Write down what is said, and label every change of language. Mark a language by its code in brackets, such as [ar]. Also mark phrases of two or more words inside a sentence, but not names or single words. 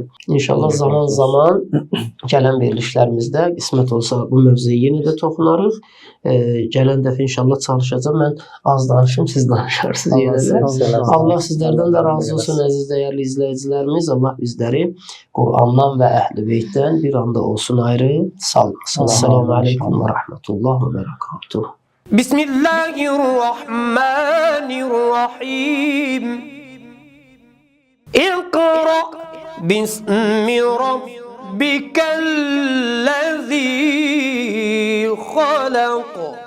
[az] İnşallah zaman-zaman gələn verilişlərimizdə qismət olsa bu mövzuya yenə də toxunarıq. Gələn dəfə inşallah çalışacağım. Mən az danışım, siz danışarsınız yenə də. Allah sizlərdən də razı olsun əziz dəyərli izləyicilərimiz. Allah bizləri Qurandan və Əhl-i Beytdən bir anda olsun ayrı salmasın. [ar] السلام عليكم ورحمة الله وبركاته. بسم الله الرحمن الرحيم. اقرأ باسم ربك الذي خلق.